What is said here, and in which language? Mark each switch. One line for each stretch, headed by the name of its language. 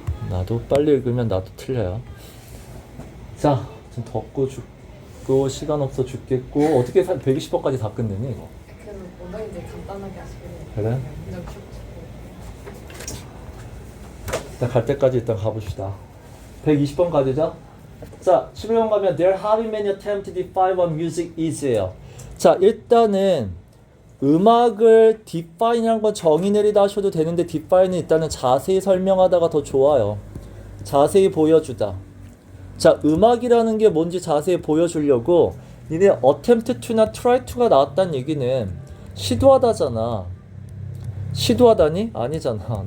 Korean: 나도 빨리 읽으면 나도 틀려요. 자, 좀 덥고 죽고 시간 없어 죽겠고 어떻게 120번까지 다 끝내니 이거? 그래서 원장님들 간단하게 하시길래 그래? 그냥 쭉 일단 갈 때까지 일단 가봅시다. 120번 가되죠?
English: 자, 11번 가면 There have been many attempts to define what music is예요.
Korean: 자, 일단은 음악을 define이라는 건 정의 내리다 하셔도 되는데 define은 일단은 자세히 설명하다가 더 좋아요. 자세히 보여주다. 자, 음악이라는 게 뭔지 자세히 보여주려고 니네 attempt to 나 try to 가 나왔다는 얘기는 시도하다잖아. 시도하다니? 아니잖아.